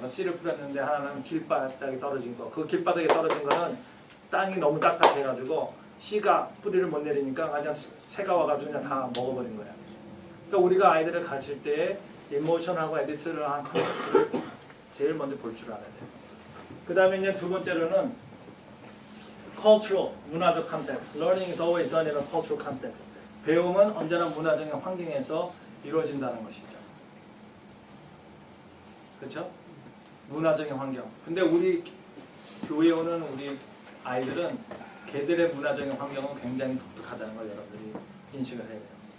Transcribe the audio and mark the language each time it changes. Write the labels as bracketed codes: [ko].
[ko] 그 씨를 뿌렸는데 하나는 길바닥에 떨어진 거. 그 길바닥에 떨어진 거는 땅이 너무 딱딱해가지고 씨가 뿌리를 못 내리니까 그냥 새가 와가지고 그냥 다 먹어버린 거예요. 그러니까 우리가 아이들을 가르칠 때 이모션하고 에디트를 한 컨텍스트를 제일 먼저 볼 줄 알아야 돼요. 그 다음에 이제 두 번째로는 cultural, 문화적 컨텍스트. [en] Learning is always done in a cultural context. [ko] 배움은 언제나 문화적인 환경에서 이루어진다는 것이죠. 그렇죠? 문화적인 환경. 근데 우리 교회에 오는 우리 아이들은 걔들의 문화적인 환경은 굉장히 독특하다는 걸 여러분들이 인식을 해야 돼요.